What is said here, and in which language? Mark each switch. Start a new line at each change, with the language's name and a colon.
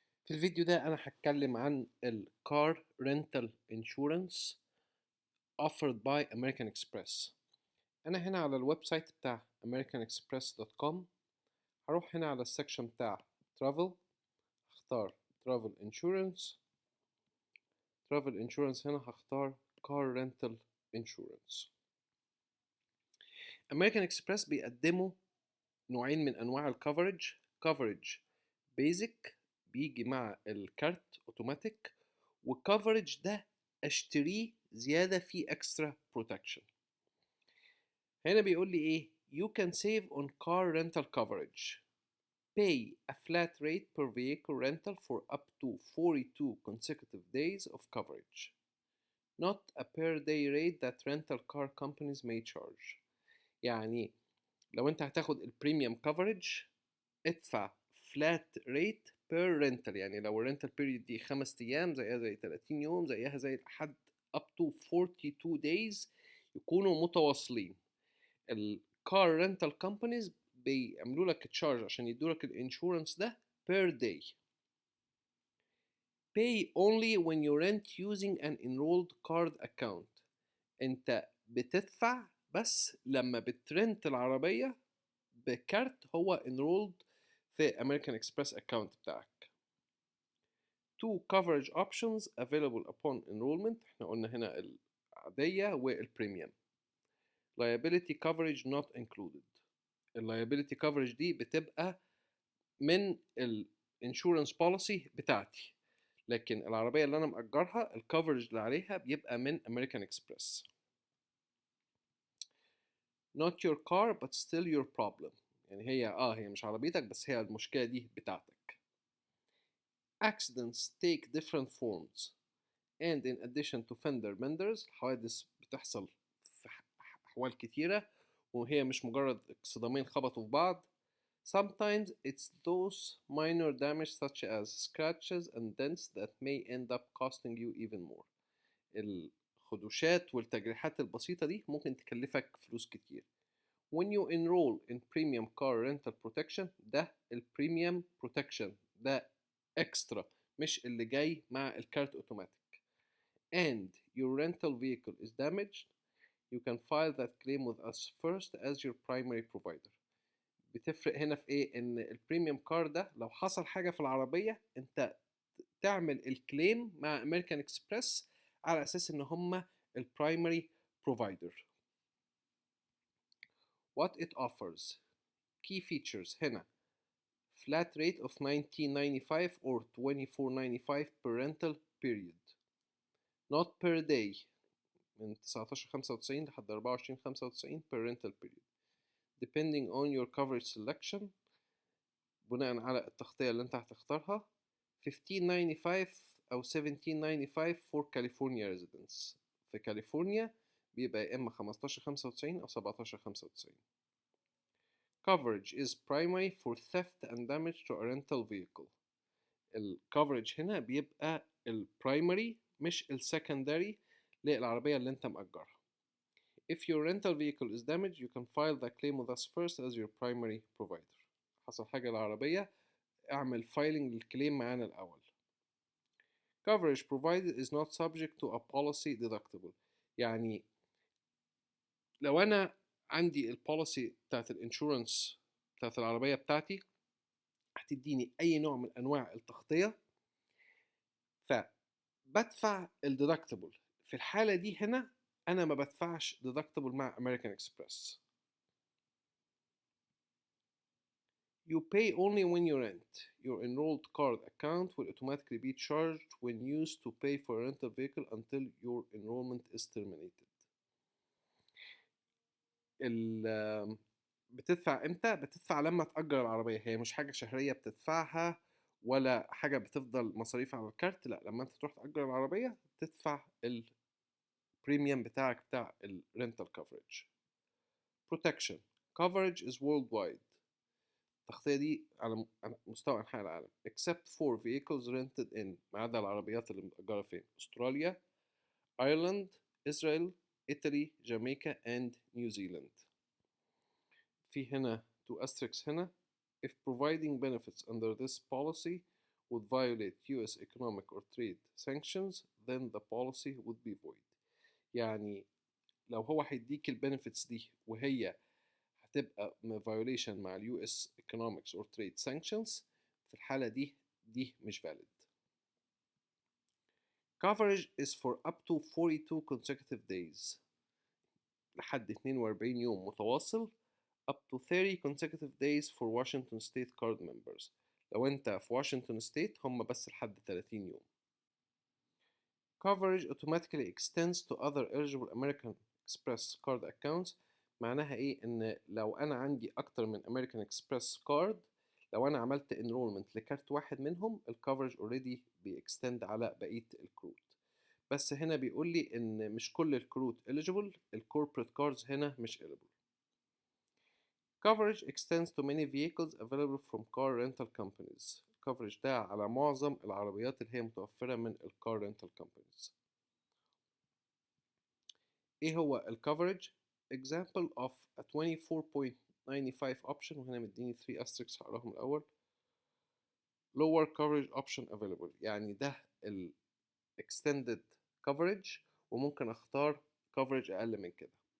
Arabic: في الفيديو ده أنا هتكلم عن ال
English: Car Rental Insurance offered by American Express.
Arabic: أنا هنا على الويب سايت بتاع americanexpress.com. هروح هنا على السكشن بتاع Travel، هختار Travel Insurance. هنا هختار Car Rental Insurance. American Express بيقدموا نوعين من أنواع الكفرج. coverage basic بيجي مع الكارت اوتوماتيك، والكفرج ده اشتريه زيادة فيه
English: extra protection.
Arabic: هنا بيقول لي ايه؟
English: You can save on car rental coverage. Pay a flat rate per vehicle rental for up to 42 consecutive days of coverage, not a per day rate that rental car companies may charge.
Arabic: يعني لو انت هتاخد البريميوم كفرج ادفع
English: flat rate per rental،
Arabic: يعني لو الرنتال period دي 5 ايام زيها زي 30 يوم زيها زي لحد
English: up to 42 days
Arabic: يكونوا متواصلين. الكار رنتال كومبانيز بيعملوا لك تشارج عشان يدوا لك الانشورنس ده per day.
English: Pay only when you rent using an enrolled card account.
Arabic: انت بتدفع بس لما بترنت العربية بكارت هو enrolled في American Express account بتاعك.
English: Two coverage options available upon enrollment.
Arabic: احنا قلنا هنا العادية والبريميوم.
English: Liability coverage not included.
Arabic: liability coverage دي بتبقى من
English: insurance policy
Arabic: بتاعتي، لكن العربية اللي أنا مأجرها الكفرج اللي عليها بيبقى من American Express.
English: Not your car but still your problem.
Arabic: يعني هي مش عربيتك بس هي المشكلة دي بتاعتك.
English: Accidents take different forms and in addition to fender benders.
Arabic: الحوادث بتحصل في أحوال كتيرة وهي مش مجرد صدامين خبطوا في بعض.
English: Sometimes it's those minor damage such as scratches and dents that may end up costing you even more.
Arabic: الخدوشات والتجريحات البسيطة دي ممكن تكلفك فلوس كتير.
English: When you enroll in premium car rental protection، ده البريميوم protection ده extra
Arabic: مش اللي جاي مع الكارت اوتوماتيك.
English: And your rental vehicle is damaged, you can file that claim with us first as your primary provider.
Arabic: بتفرق هنا في ايه؟ ان البريميوم كار ده لو حصل حاجة في العربية انت تعمل الكليم مع امريكان اكسبرس على اساس ان هما البرايمري بروفايدر.
English: What it offers. Key features هنا flat rate of $19.95 or $24.95 per rental period, not per day
Arabic: من 19.95 لحد 24.95
English: per rental period depending on your coverage selection.
Arabic: بناء على التغطية اللي انت هتختارها.
English: $15.95 أو $17.95 for California residents.
Arabic: في كاليفورنيا بيبقى يا إما 15.95 أو 17.95.
English: Coverage is primary for theft and damage to a rental vehicle.
Arabic: الكفرج هنا بيبقى البرايمري مش السكندري للعربية اللي انت مأجرها.
English: If your rental vehicle is damaged, you can file the claim with us first as your primary provider.
Arabic: حصل حاجة للعربية اعمل filing للكليم معانا الأول.
English: Coverage provided is not subject to a policy deductible.
Arabic: يعني لو أنا عندي البوليسي بتاعت الانشورنس بتاعت العربية بتاعتي هتديني أي نوع من أنواع التغطية فبدفع الديدكتبل. في الحالة دي هنا أنا ما بدفعش deductible مع American Express.
English: You pay only when you rent. Your enrolled card account will automatically be charged when used to pay for a rental vehicle until your enrollment is terminated.
Arabic: بتدفع امتى؟ بتدفع لما تأجر العربية. هي مش حاجة شهرية بتدفعها ولا حاجة بتفضل مصاريف على الكارت، لا، لما انت تروح تأجر العربية تدفع البريميوم بتاعك بتاع الرنتال كفرج. Protection.
English: Coverage is worldwide.
Arabic: التغطية دي على مستوى أنحاء العالم
English: except for vehicles rented in،
Arabic: ما عدا العربيات اللي متأجرة فين؟ أستراليا، أيرلند، إسرائيل، إيطالي، جامايكا and New Zealand. في هنا
English: two asterisks هنا. If providing benefits under this policy would violate US economic or trade sanctions, then the policy would be void.
Arabic: يعني لو هو هيديك البنفيتس دي وهي هتبقى violation مع ال
English: US economics or trade sanctions،
Arabic: في الحالة دي مش valid.
English: Coverage is for up to 42 consecutive days،
Arabic: لحد 42 يوم متواصل.
English: up to 30 consecutive days for Washington State card members،
Arabic: لو انت في واشنطن ستيت هم بس لحد 30 يوم.
English: Coverage automatically extends to other eligible American Express card accounts.
Arabic: معناها ايه؟ ان لو انا عندي اكتر من American Express card، لو انا عملت enrollment لكارت واحد منهم الكفرج already بيextend على بقية الكروت. بس هنا بيقول لي ان مش كل الكروت eligible، الكوربريت كاردز هنا مش eligible.
English: Coverage extends to many vehicles available from car rental companies.
Arabic: coverage ده على معظم العربيات اللي هي متوفرة من car rental companies. ايه هو coverage؟
English: example of a 24.95 option،
Arabic: وهنا مديني 3 asterisks هقراهم الأول.
English: lower coverage option available،
Arabic: يعني ده extended coverage وممكن اختار coverage أقل من كده.